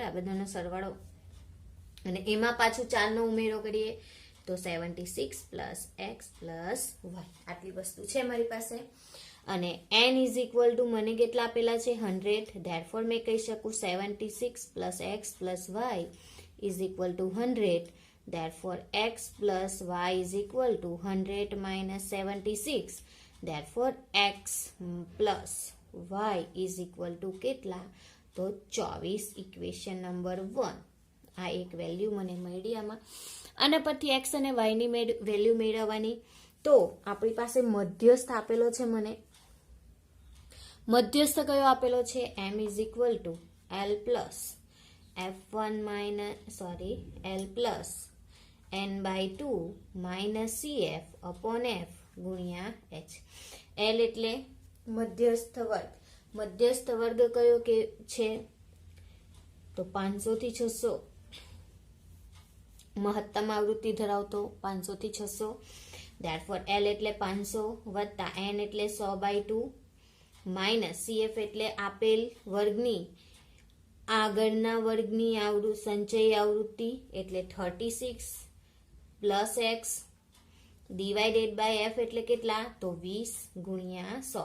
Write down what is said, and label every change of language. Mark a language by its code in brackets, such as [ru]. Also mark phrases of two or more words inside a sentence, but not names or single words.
[gu] આ બધાનો સરવાળો, અને એમાં પાછું 4 નો ઉમેરો કરીએ તો [en] 76 plus x plus y, [gu] આટલી વસ્તુ છે મારી પાસે. અને n [en] is equal to [gu] મને કેટલા આપેલા છે, 100. ધેરફોર મેં કહી શકું [en] 76 plus x plus y is equal to 100. Therefore x plus y is equal to 100 minus 76. Therefore x plus y is equal to [gu] કેટલા, તો [en] 24. equation number [gu] 1. આ એક વેલ્યુ મને મળી આમાં. આના પરથી x અને y ની વેલ્યુ મેળવવાની. તો આપણી પાસે મધ્યસ્થ આપેલો છે, મને મધ્યસ્થ કયો આપેલો છે, [en] m is equal to l plus f1 minus l plus n by 2 minus cf upon f ગુણ્યા h. [gu] l એટલે મધ્યસ્થ વર્ગ. મધ્યસ્થ વર્ગ કયો કે છે, તો 500 થી 600, મહત્તમ આવૃત્તિ ધરાવતો 500 થી 600. Therefore l એટલે 500 વત્તા n એટલે 100 by 2 માઇનસ cf એટલે આપેલ વર્ગની આગળના વર્ગની સંચય આવૃત્તિ એટલે [en] 36 plus x divided by f [gu] એટલે કેટલા, તો 20 ગુણ્યા 100.